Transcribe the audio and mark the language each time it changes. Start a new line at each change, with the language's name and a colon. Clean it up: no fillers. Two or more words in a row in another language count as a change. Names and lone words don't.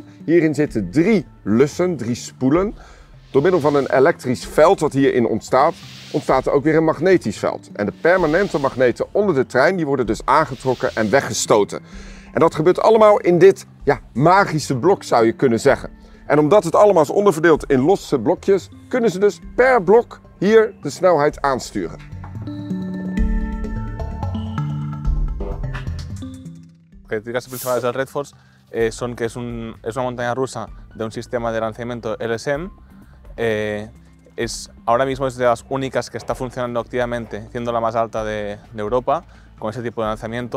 Dutch: Hierin zitten 3 lussen, 3 spoelen. Door middel van een elektrisch veld wat hierin ontstaat, ontstaat er ook weer een magnetisch veld. En de permanente magneten onder de trein die worden dus aangetrokken en weggestoten. En dat gebeurt allemaal in dit magische blok, zou je kunnen zeggen. En omdat het allemaal is onderverdeeld in losse blokjes, kunnen ze dus per blok hier de snelheid aansturen.
Spanish: Características principales del Red Force son que es una montaña rusa de un sistema de lanzamiento LSM. Ahora mismo es de las únicas que está funcionando activamente, siendo la más alta de Europa, con ese tipo de lanzamiento.